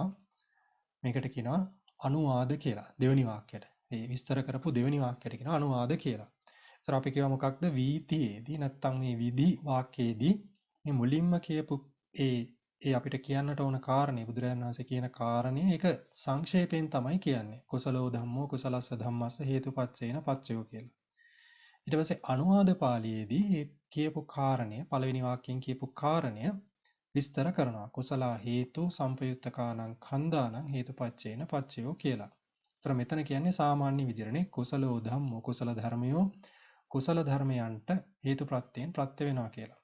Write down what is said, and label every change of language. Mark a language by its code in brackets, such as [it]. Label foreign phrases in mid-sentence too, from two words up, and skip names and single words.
[si] මේකට කියනවා අනුවාද කියලා. දෙවෙනි වාක්‍යයට. මේ විස්තර කරපු දෙවෙනි වාක්‍යයට කියනවා අනුවාද කියලා. ඒතර අපි කියව මොකක්ද වීථියේදී නැත්තම් මේ විධි වාක්‍යයේදී මේ මුලින්ම කියපු ඒ අපිට කියන්නට ඕන කාරණේ බුදුරජාණන් වහන්සේ කියන කාරණේ ඒක සංක්ෂේපයෙන් තමයි කියන්නේ. [pi] කුසලෝ ධම්මෝ කුසලස්ස ධම්මස්ස හේතුපච්චේන පච්චයෝ කියලා. [si] ඊට පස්සේ අනුවාද පාළියේදී මේ කියපු කාරණය පළවෙනි වාක්‍යයෙන් කියපු කාරණය විස්තර කරනවා. [pi] කුසලා හේතු සම්පයුත්තකානං කන්දානං හේතුපච්චේන පච්චයෝ කියලා. [si] ඒතර මෙතන කියන්නේ සාමාන්‍ය විදිහටනේ [pi] කුසලෝ ධම්මෝ [si] කුසල ධර්මයෝ කුසල ධර්මයන්ට හේතු ප්‍රත්‍යයෙන් ප්‍රත්‍ය වෙනවා කියලා.